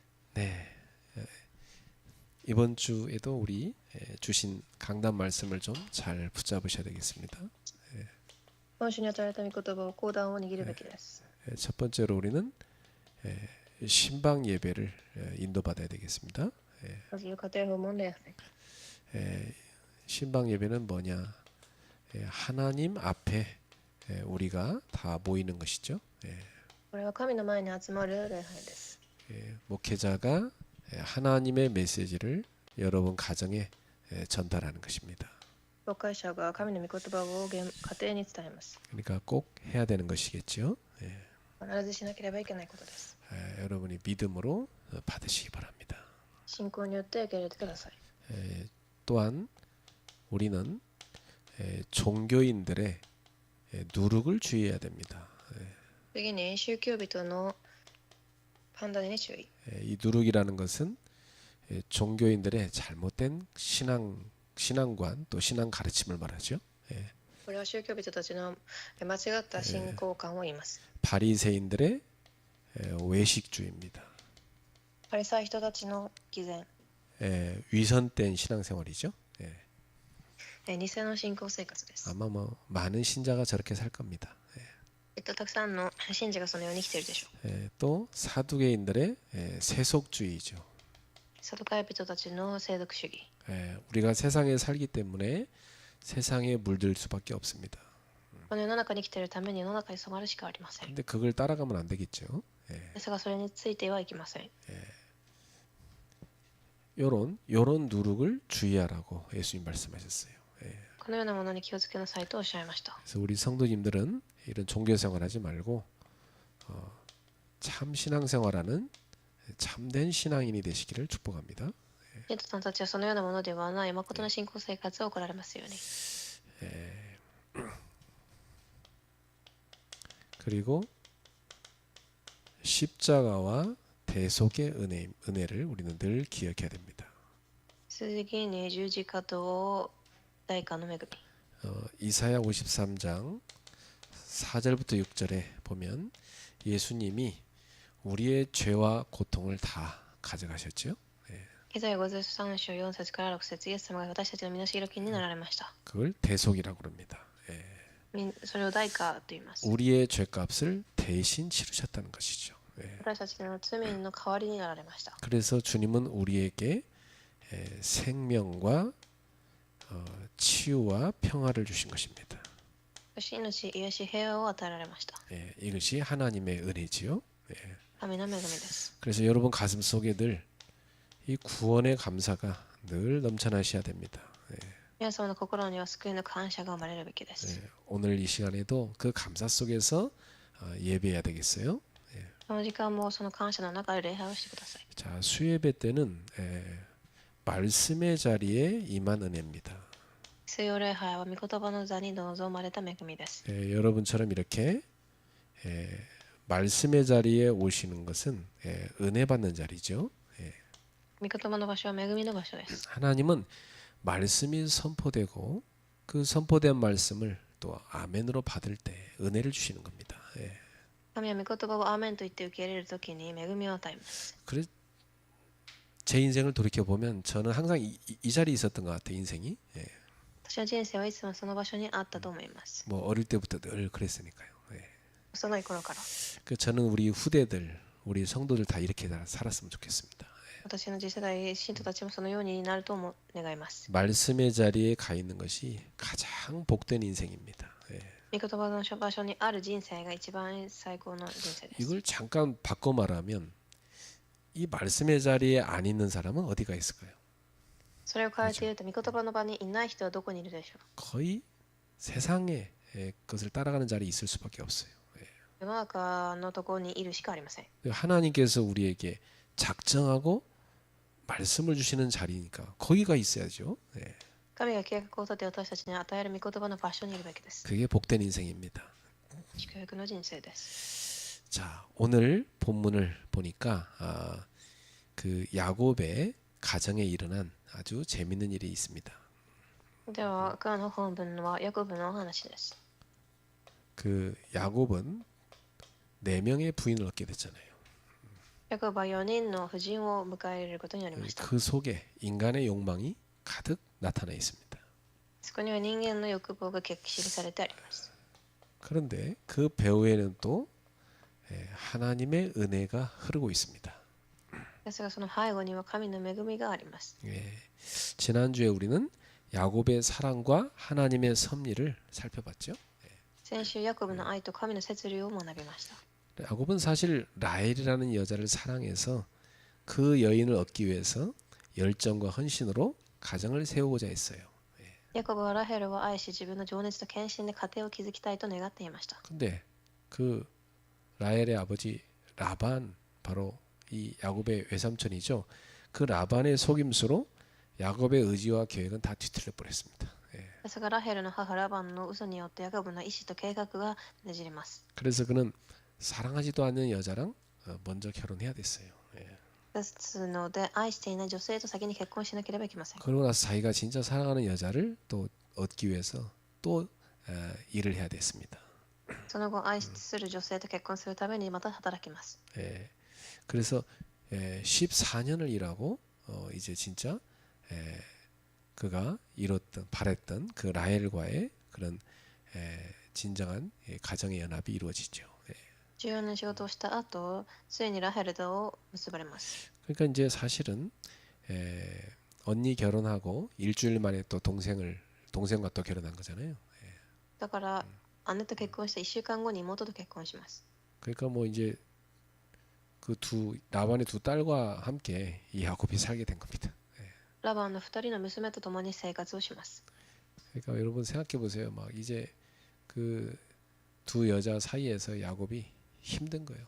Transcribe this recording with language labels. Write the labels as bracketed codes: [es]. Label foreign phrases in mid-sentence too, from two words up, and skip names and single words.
[ko] 네, 이번 주에도 우리 주신 강단 말씀을 좀 잘 붙잡으셔야 되겠습니다. [ja] 今週に与えられた御言葉を講談を握るべきです。 [ko] 첫 번째로 우리는 신방 예배를 인도받아야 되겠습니다. [ja] まず家庭訪問礼拝。 [ko] 신방 예배는 뭐냐? 하나님 앞에 우리가 다 모이는 것이죠. [ja] これは神の前に集まる礼拝です。 [ko] 목회자가 하나님의 메시지를 여러분 가정에 전달하는 것입니다. [ja] 牧会者が神の御言葉を家庭に伝えます。 [ko] 그러니까 꼭 해야 되는 것이겠죠. [ja] 必ずしなければいけないことです。 [ko] 여러분이 믿음으로 받으시기 바랍니다. [ja] 信仰によって受け入れてください。 [ko] 또한 우리는 종교인들의 누룩을 주의해야 됩니다. [ja] 次に宗教人の判断に注意。 [ko] 이 누룩이라는 것은 종교인들의 잘못된 신앙관 또 신앙 가르침을 말하죠. [ja] これは宗教人たちの間違った信仰観を言います。 [ko] 바리새인들의 외식주의입니다. [ja] パリサイ人たちの偽善、 [ko] 위선된 신앙생활이죠. [ja] 偽の信仰生活です。 [ko] 아마 많은 신자가 저렇게 살 겁니다. [ja] たくさんの信者がそのように生きているでしょう。 [ko] 또 사두개인들의 세속주의죠. [ja] サドカイ人たちの世俗主義。 [ko] 우리가 세상에 살기 때문에 세상에 물들 수밖에 없습니다. [ja] この世の中に生きているために世の中に染まるしかありません。 [ko] 근데 그걸 따라가면 안 되겠죠. [ja] ですがそれについてはいきません。 [ko] 요런 누룩을 주의하라고 예수님 말씀하셨어요. [ja] このようなものに気をつけなさいとおっしゃいました。 [ko] 그래서 우리 성도님들은 이런 종교 생활하지 말고 참 신앙생활하는 참된 신앙인이 되시기를 축복합니다. [ja] 信徒さんたちはそのようなものではない誠の信仰生活を送られますように。 [ko] 그리고 십자가와 대속의 은혜를 우리는 늘 기억해야 됩니다. [ja] 次に十字架と代価の恵み。 [ko] 이사야 53장 4절부터 6절에 보면 예수님이 우리의 죄와 고통을 다 가져가셨죠. [ja] イザヤ53章4節から6節、イエス様が私たちの身の代金になられました。 [ko] 그걸 대속이라고 그럽니다. [ja] それを代価と言います。 [ko] 우리의 죄값을 대신 치르셨다는 것이죠. [ja] 私たちの罪の代わりになられました。 [ko] 그래서 주님은 우리에게 생명과 치유와 평화를 주신 것입니다. [ja] 命、癒し、平和を与えられました。 [ko] 이것이 하나님의 은혜지요. [ja] 神の恵みです。 [ko] 그래서 여러분 가슴 속에 늘 이 구원의 감사가 늘 넘쳐나셔야 됩니다. [ja] 皆様の心には救いの感謝が生まれるべきです。 [ko] 오늘 이 시간에도 그 감사 속에서 예배해야 되겠어요. [ja] この時間もその感謝の中で礼拝をしてください。 [ko] 자, 수예배 때는 말씀의 자리에 임한 은혜입니다. [ja] 水曜礼拝は御言葉の座に臨まれた恵みです。 [ko] 여러분처럼 이렇게 말씀의 자리에 오시는 것은 은혜 받는 자리죠. [ja] 御言葉の場所は恵みの場所です。 [ko] 하나님은 말씀이 선포되고 그 선포된 말씀을 또 아멘으로 받을 때 은혜를 주시는 겁니다. [ja] 神は御言葉をアーメンと言って受け入れるときに恵みを与えます。 [ko] 그래 제 인생을 돌이켜 보면 저는 항상 이 자리에 있었던 것 같아요. 인생이. [ja] 私の人生はいつもその場所にあったと思います。 [ko] 뭐 어릴 때부터 늘 그랬으니까요. [ja] 幼い頃から。 [ko] 저는 우리 후대들, 우리 성도들 다 이렇게 살았으면 좋겠습니다. [ja] 私の次世代、信徒たちもそのようになるとも願います。 [ko] 말씀의 자리에 가 있는 것이 가장 복된 인생입니다. [ja] 御言葉の場所にある人生が一番最高の人生です。 [ko] 이걸 잠깐 바꿔 말하면 이 말씀의 자리에 안 있는 사람은 어디가 있을까요? [ja] それを変えて言うと、御言葉の場にいない人はどこにいるでしょう。 [ko] 거의 세상의 것을 따라가는 자리에 있을 수밖에 없어요. [ja] 世の中のところにいるしかありません。 [ko] 하나님께서 우리에게 작정하고 말씀을 주시는 자리니까 거기가 있어야죠. [ja] 神が計画を立て私たちに与える御言葉の場所にいるべきです。 [ko] 그게 복된 인생입니다. [ja] 祝福の人生です。 [ko] 자, 오늘 본문을 보니까 그 야곱의 가정에 일어난 아주 재밌는 일이 있습니다. [ja] では、今日の本文はヤコブのお話です。 [ko] 그 야곱은 4명의 부인을 얻게 됐잖아요. [ja] ヤコブは4人の婦人を迎え入れることになりました。 [ko] 그 속에 인간의 욕망이 가득 나타나 있습니다. [ja] そこには人間の欲望が記されてあります。 [ko] 그런데 그 배후에는 또 하나님의 은혜가 흐르고 있습니다. [ja] ですがその背後には神の恵みがあります。 [ko] 지난주에 우리는 야곱의 사랑과 하나님의 섭리를 살펴봤죠. [ja] 先週ヤコブの愛と神の摂理を学びました。 [ko] 야곱은 사실 라헬이라는 여자를 사랑해서 그 여인을 얻기 위해서 열정과 헌신으로 가정을 세우고자 했어요. [ja] ヤコブはラヘルを愛し自分の情熱と献身で家庭を築きたいと願っていました。 [ko] 근데 그 라헬의 아버지 라반, 바로 이 야곱의 외삼촌이죠. 그 라반의 속임수로 야곱의 의지와 계획은 다 뒤틀려 버렸습니다. [ja] ですがラヘルの母ラバンの嘘によってヤコブの意志と計画がねじれます。 [ko] 그래서 그는 사랑하지도 않는 여자랑 먼저 결혼해야 됐어요. [ja] ですので愛していない女性と先に結婚しなければいけません。 [ko] 그러고 나서 자기가 진짜 사랑하는 여자를 또 얻기 위해서 또 일을 해야 됐습니다. [ja] その後愛する女性と結婚するためにまた働きます。 [ko] 그래서 14년을 일하고 이제 진짜 그가 이뤘던 바랬던 그 라헬과의 그런 진정한 가정의 연합이 이루어지죠. [ja] 14 年仕事をした後、ついにラヘルと結ばれます。 [ko] 그러니까 이제 사실은 언니 결혼하고 일주일 만에 또 동생과 또 결혼한 거잖아요. [ja] だから姉と結婚して1週間後に妹と結婚します。 [ko] 그러니까 뭐 이제 그 라반의 두 딸과 함께 이 야곱이 살게 된 겁니다. [ja] ラバンの2人の娘と共に生活をします。 [ko] 그러니까 여러분 생각해 보세요. 막 이제 그 두 여자 사이에서 야곱이 힘든 거예요.